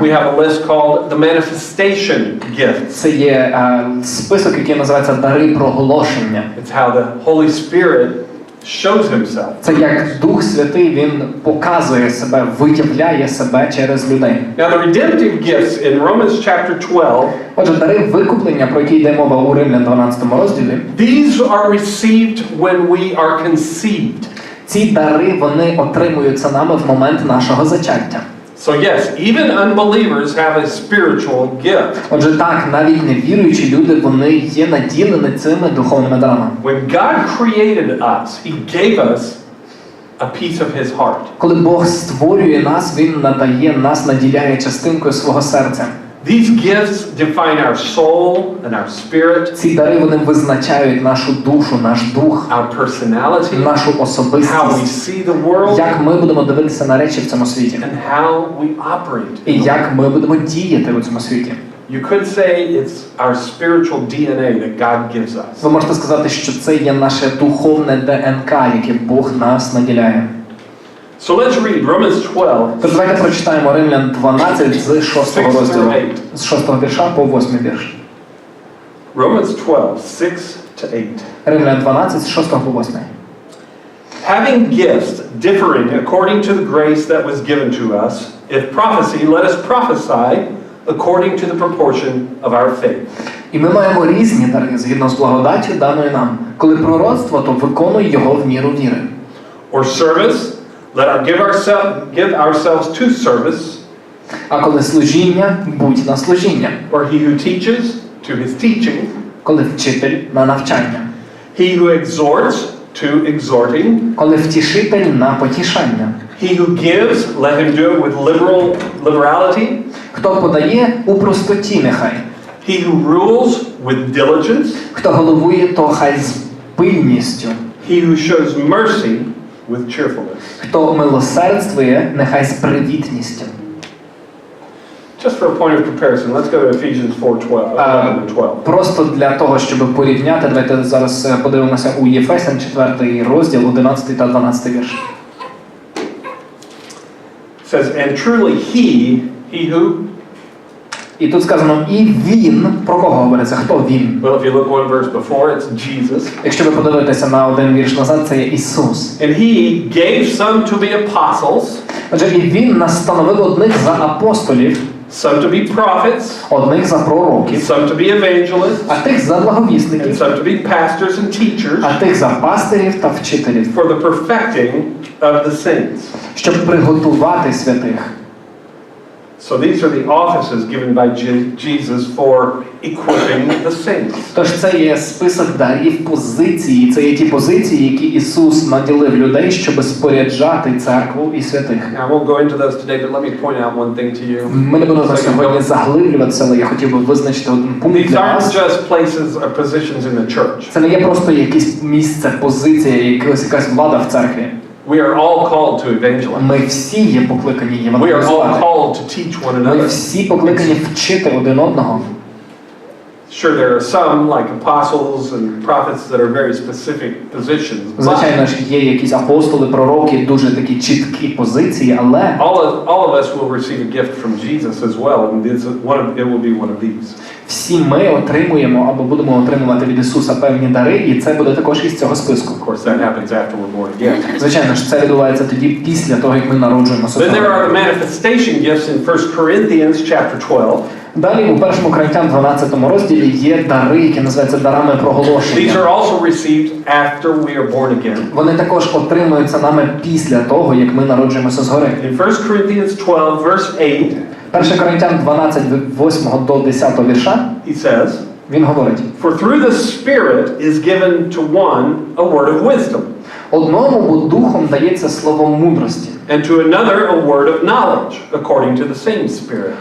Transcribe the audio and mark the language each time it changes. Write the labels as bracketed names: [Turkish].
[English] we have a list called the manifestation gifts. [Ukrainian] це є список, який називається дари проголошення. [English] It's how the Holy Spirit shows himself. [Ukrainian] Це як Дух Святий, він показує себе, виявляє себе через людей. [English] Now the redemptive gifts in Romans chapter 12, [Ukrainian] Отже, дари викуплення, про які йде мова у Римлян 12 розділі, [English] these are received when we are conceived. [Ukrainian] ці дари, вони отримуються нами в момент нашого зачаття. [English] So yes, even unbelievers have a spiritual gift. [Ukrainian] Отже, так, навіть невіруючі люди, вони є наділені цими духовними дарами. [English] When God created us, He gave us a piece of His heart. [Ukrainian] Коли Бог створює нас, Він наділяє частинкою свого серця. [English] These gifts define our soul and our spirit, [Ukrainian] Ці дари, вони визначають нашу душу, наш дух, [English] our personality, [Ukrainian] нашу [English] how we [Ukrainian] особистість, [English] see the world, [Ukrainian] як ми будемо дивитися на речі в цьому світі, [English] and how we operate. [Ukrainian] і як ми будемо діяти у цьому світі. [English] You could say it's our spiritual DNA that God gives us. [Ukrainian] Ви можете сказати, що це є наше духовне ДНК, яке Бог нас наділяє. [English] So let's read Romans 12. [Ukrainian] Тож давайте прочитаємо Римлян 12 з 6 розділу, з 6 вірша по 8 вірш. [English] Romans 12, 6 to 8. [Ukrainian] Римлян 12 з 6 по 8. [English] Having gifts differing according to the grace that was given to us, if prophecy, let us prophesy according to the proportion of our faith. [Ukrainian] І ми маємо різні дари, згідно з благодаттю даною нам. Коли пророцтво, то виконуй його в міру віри. [English] Or service, let us give ourselves to service. [Ukrainian] А коли служіння, будь на служіння. [English] Or he who teaches, to his teaching. [Ukrainian] Коли вчитель, на навчання. [English] He who exhorts, to exhorting. [Ukrainian] Коли втішитель, на потішання. [English] He who gives, let him do it with liberality. [Ukrainian] Хто подає, у простоті нехай. [English] He who rules, with diligence. [Ukrainian] Хто головує, то хай з пильністю. [English] He who shows mercy, with cheerfulness. [Ukrainian] Хто милосердствує, нехай з привітністю. [English] Just for a point of comparison, let's go to Ephesians 4:11 and 12. [Ukrainian] Просто для того, щоб порівняти, давайте зараз подивимося у Єфесян 4 розділ, 11 та 12 вірш. [English] It says, and truly he who. [Ukrainian] І тут сказано, і він, про кого говориться, хто він? [English] Well, if you look one verse before, it's Jesus. [Ukrainian] Якщо ви подивитеся на один вірш назад, це є Ісус. [English] And he gave some to be apostles. [Ukrainian] Отже, і він настановив одних за апостолів, [English] Some to be prophets, [Ukrainian] одних за пророків, [English] some to be evangelists, [Ukrainian] а тих за [English] and [Ukrainian] благовісників, [English] some to be pastors and teachers [Ukrainian] а тих за пастирів та вчителів, [English] for the perfecting of the saints. [Ukrainian] щоб приготувати святих. [English] So these are the offices given by Jesus for equipping the saints. [Ukrainian] Тож це є список дарів позиції, це є ті позиції, які Ісус наділив людей, щоб споряджати церкву і святих. [English] Now, I won't go into those today, but let me point out one thing to you. [Ukrainian] Ми не будемо на сьогодні заглиблюватися, але я хотів би визначити один пункт [English] These [Ukrainian] для [English] aren't [Ukrainian] вас. [English] just places or positions in the church. [Ukrainian] Це не є просто якесь місце, позиція, якась влада в церкві. [English] We are all called to evangelize. [Ukrainian] Ми всі є покликані [English] We are all [Ukrainian] євангелізувати. [English] called to teach one [Ukrainian] Ми [English] another. [Ukrainian] всі покликані вчити один одного. [English] Sure, there are some, like apostles and prophets, that are very specific positions. [Ukrainian] Звичайно ж, є якісь апостоли, пророки, дуже такі чіткі позиції, але [English] All of us will receive a gift from Jesus as well, and it will be one of these. [Ukrainian] всі ми отримуємо або будемо отримувати від Ісуса певні дари, і це буде також із цього списку. [English] Of course, that happens after we're born again. [Ukrainian] Звичайно ж, це відбувається тоді після того, як ми народжуємося. [English] Then there are the manifestation gifts in 1 Corinthians chapter 12. [Ukrainian] Далі у 1 Коринтян 12 розділі є дари, які називаються дарами проголошення. [English] These are also received after we are born again. [Ukrainian] Вони також отримуються нами після того, як ми народжуємося згори. [English] In 1 Corinthians 12, verse 8, [Ukrainian] 1 Коринтян 12, від 8 до 10 вірша, [English] he says, [Ukrainian] він говорить: [English] "For through the Spirit is given to one a word of wisdom, [Ukrainian] одному бо духом дається слово мудрості, [English] and to another a word of knowledge, according to the same Spirit,